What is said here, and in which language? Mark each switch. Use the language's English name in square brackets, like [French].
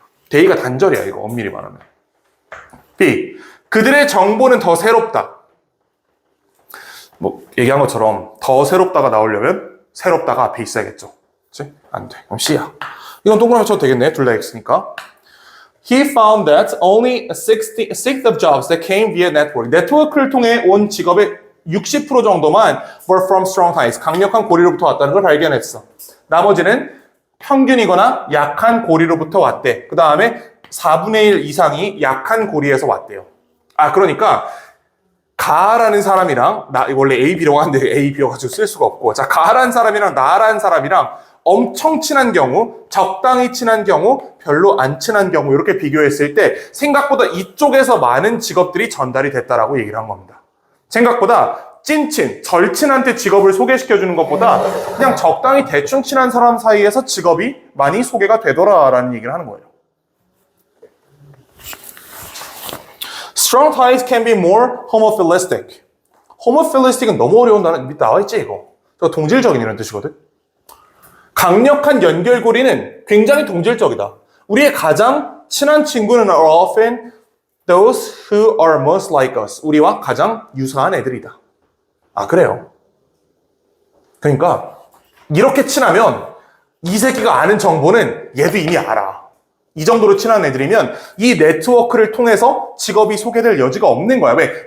[Korean] 데이가 단절이야, 이거 엄밀히 말하면. B. 그들의 정보는 더 새롭다. 뭐 얘기한 것처럼 더 새롭다가 나오려면 새롭다가 앞에 있어야겠죠. 그치? 안 돼. 그럼 C야. 이건 동그라미 쳐도 되겠네. 둘 다 X니까. [English] He found that only a sixth of jobs that came via network. [Korean] 네트워크를 통해 온 직업의 60% 정도만 [English] were from strong ties. [Korean] 강력한 고리로부터 왔다는 걸 발견했어. 나머지는 평균이거나 약한 고리로부터 왔대. 그 다음에 4분의 1 이상이 약한 고리에서 왔대요. 그러니까 가라는 사람이랑 원래 A, B라고 하는데 A, B여 가지고 쓸 수가 없고, 자, 가라는 사람이랑 나라는 사람이랑 엄청 친한 경우, 적당히 친한 경우, 별로 안 친한 경우 이렇게 비교했을 때 생각보다 이쪽에서 많은 직업들이 전달이 됐다라고 얘기를 한 겁니다. 생각보다 찐친, 절친한테 직업을 소개시켜주는 것보다 그냥 적당히 대충 친한 사람 사이에서 직업이 많이 소개가 되더라라는 얘기를 하는 거예요. [English] Strong ties can be more homophilistic. [Korean] homophilistic은 너무 어려운 단어 밑에 나와있지 이거. 저 동질적인이라는 뜻이거든. 강력한 연결고리는 굉장히 동질적이다. 우리의 가장 친한 친구는 [English] are often those who are most like us. [Korean] 우리와 가장 유사한 애들이다. 그래요. 그러니까 이렇게 친하면 이 새끼가 아는 정보는 얘도 이미 알아. 이 정도로 친한 애들이면 이 네트워크를 통해서 직업이 소개될 여지가 없는 거야. 왜?